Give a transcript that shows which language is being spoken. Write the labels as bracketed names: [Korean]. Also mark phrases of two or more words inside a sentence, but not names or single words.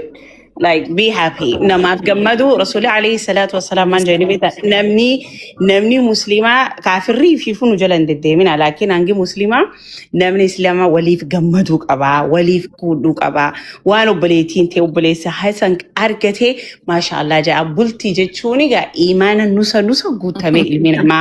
[English] Like be happy. [Oromo] Namaaf gammadu Rasuuli [Arabic] عليه الصلاة والسلام [Oromo] man jedhani bita namni muslima kafirri fi funu jalan deddeemina laakiin hangi muslima namni islama waliif gammadu qaba waliif kuudhu qaba waan obboleetiin ta'e obboleessa hasan argate mashallah jaa bulti jechuun egaa imaana nusa guutame ilmi namaa